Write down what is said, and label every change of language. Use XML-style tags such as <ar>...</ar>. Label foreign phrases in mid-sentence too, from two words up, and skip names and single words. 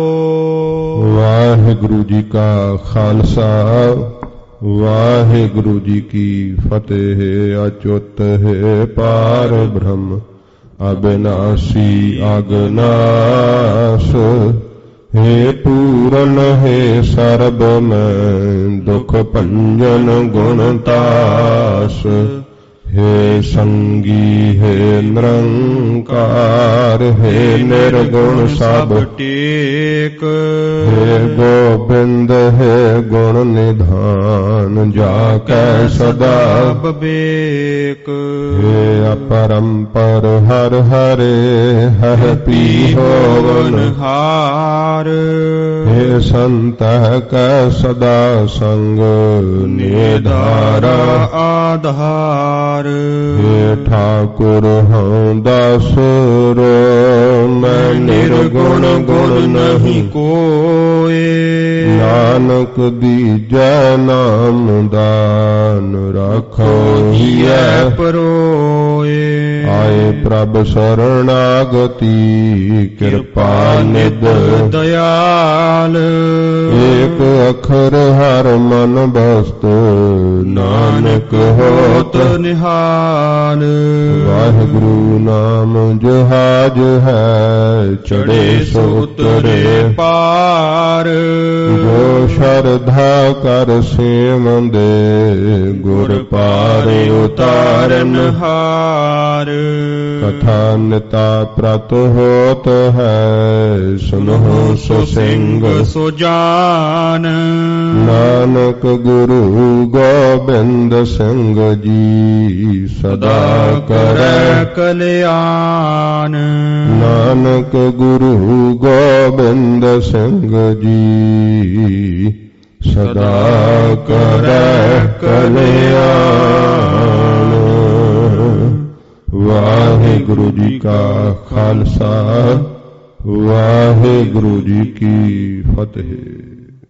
<pa>ਵਾਹਿਗੁਰੂ ਜੀ ਕਾ ਖਾਲਸਾ, ਵਾਹਿਗੁਰੂ ਜੀ ਕੀ ਫਤਿਹ।</pa> <hi>ਅਚੁੱਤ ਹੈ ਪਾਰ ਬ੍ਰਹਮ, ਅਬਿਨਾਸੀ ਅਗਨਾਸ, हे पूरन हे सर्ब में दुख भंजन गुणतास, हे संगी हे निरंकार, हे निर्गुण सब टेक, हे गोबिंद हे गुण निधान, जाकै सदा विवेक, हे अपरंपर हर हरे हर पी होवन हार, हे संत कै सदा संग निधारा आधार, हे ठाकुर हूँ दासुर, मैं निर्गुण गुण नहीं कोय, नानक दीजै नाम दान, राखो हियै परोए, आए प्रभ शरणागति, कृपा निध दयाल, एक अखर हर मन बस्तु, नानक होत निहाल। वाहिगुरु नाम जहाज है, चढ़े सो उतरे पार, जो श्रद्धा कर सेवंदे, गुर पारे उतारन हार। कथा निता प्रत होत है, सुनहु सो सिंह सो जान, नानक गुरु गोबिंद सिंह जी, सदा करे कल्याण।</hi> <pa>ਨਾਨਕ ਗੁਰੂ ਗੋਬਿੰਦ ਸਿੰਘ ਜੀ ਸਦਾ ਕਰੈ ਕਲਿਆਣ। ਵਾਹਿਗੁਰੂ ਜੀ ਕਾ ਖਾਲਸਾ ਵਾਹਿਗੁਰੂ ਜੀ ਕੀ ਫਤਿਹ।</pa>